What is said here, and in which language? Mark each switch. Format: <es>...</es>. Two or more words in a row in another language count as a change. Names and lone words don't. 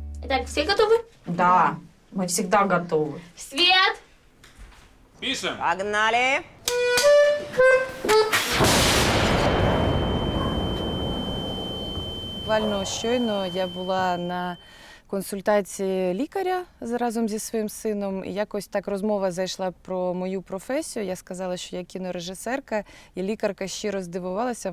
<ru>Так, все готовы? Да, мы всегда готовы. Свет! Пишем. Погнали!</ru> <uk>Буквально щойно я була на консультації лікаря разом зі своїм сином. І якось так розмова зайшла про мою професію. Я сказала, що я кінорежисерка, і лікарка щиро здивувалася.</uk>